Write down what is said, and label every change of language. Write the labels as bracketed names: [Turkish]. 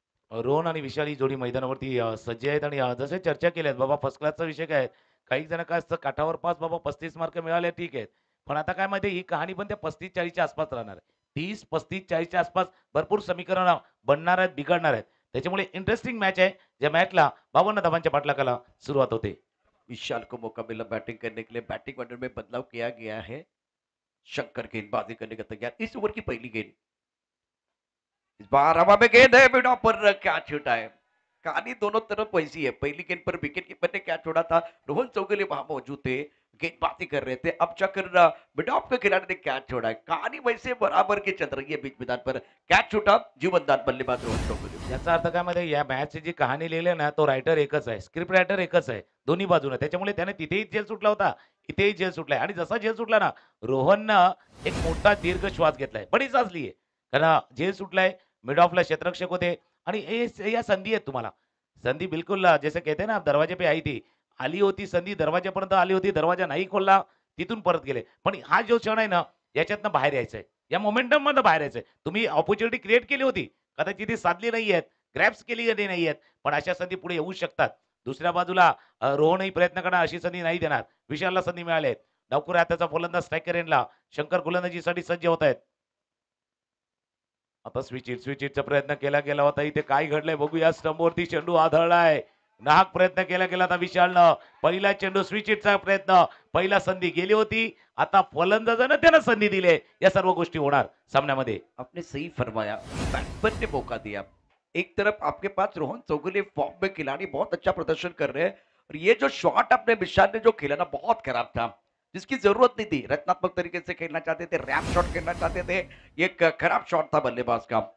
[Marathi] रोहन आणि विशाल ही जोडी मैदानावरती सज्ज आहेत आणि जसे चर्चा केल्यात बाबा फर्स्ट क्लासचा विषय काय आहे? काही जण काय असतं काठावर पास बाबा 35 मार्क मिळाले ठीक आहे. पण आता काय माहिती ही कहाणी पण त्या 35-40 च्या आसपास राहणार आहे. 30, 35, 40 च्या आसपास भरपूर समीकरणं बनणार आहेत, बिघडणार आहेत. त्याच्यामुळे इंटरेस्टिंग मॅच आहे. ज्या मॅचला 52 धावांच्या पाठलागाला सुरुवात होते. [Hindi] विशाल को मौका मिला बैटिंग करने के लिए। बैटिंग ऑर्डर में बदलाव किया गया है। शंकर गेंदबाजी करने का तैयार। इस ओवर की पहली गेंद, इस बार हवा में गेंद है, बिना पर क्या छूटा है। कहानी दोनों तरफ वैसी है। पहली गेंद पर विकेट कीपर ने क्या छोड़ा था, रोहन चौगले वहां मौजूद थे, गेंदबाजी कर रहे थे। अब जाकर मिडॉप के खिलाड़ी ने क्या छोड़ा है। कहानी वैसे बराबर की चल रही है। बीच मैदान पर कैच छूटा, जीवनदान बल्लेबाज रोहन चौगले। [Marathi] याचा अर्थ काय माहिती या मॅचची जी कहाणी लिहिली आहे ना, तो रायटर एकच आहे. स्क्रिप्ट रायटर एकच आहे. दोन्ही बाजूने. त्याच्यामुळे त्याने तिथेही झेल सुटला होता, इथेही झेल सुटलाय आणि जसा झेल सुटला ना, रोहननं एक मोठा दीर्घ श्वास घेतलाय. बडी साचली आहे. कारण झेल सुटलाय, मिड ऑफला क्षेत्ररक्षक होते आणि या संधी आहेत तुम्हाला. [Hindi] संधी बिलकुल जैसे कहते हैं ना, दरवाजे पे आई थी. [Marathi] आली होती संधी, दरवाजापर्यंत आली होती. दरवाजा नाही खोलला, तिथून परत गेले. पण हा जो क्षण आहे ना, याच्यातनं बाहेर यायचंय. या मोमेंटममधनं बाहेर यायचंय. तुम्ही अपॉर्च्युनिटी क्रिएट केली होती. कदाचित ती साधली नाहीयेत, ग्रॅब्स केली नाहीयेत. पण अशा संधी पुढे येऊ शकतात. दुसऱ्या बाजूला रोहनही प्रयत्न करणार, अशी संधी नाही देणार. विशालला संधी मिळाली आहे. डावखुरा हाताचा फलंदाज स्ट्रायकर एंडला. शंकर गोलंदाजीसाठी सज्ज होत आहेत. आता स्विच हिटचा प्रयत्न केला गेला होता. इथे काय घडलंय बघूया. स्टंपवरती चेंडू आदळलाय. नाहक प्रयत्न केला गेला होता विशालनं. पहिला चेंडू स्विच हिटचा प्रयत्न. पहिला संधी गेली होती. आता फलंदाजानं त्यानं संधी दिली. या सर्व गोष्टी होणार सामन्यामध्ये. [Hindi] आपने सही फरमाया, बैट्समैन ने मौका दिया। एक तरफ आपके पास रोहन चौगुले फॉर्म में खिलाड़ी बहुत अच्छा प्रदर्शन कर रहे हैं और ये जो शॉट आपने विशाल ने जो खेला ना बहुत खराब था, जिसकी जरूरत नहीं थी। रचनात्मक तरीके से खेलना चाहते थे, रैप शॉट खेलना चाहते थे, ये खराब शॉट था बल्लेबाज का।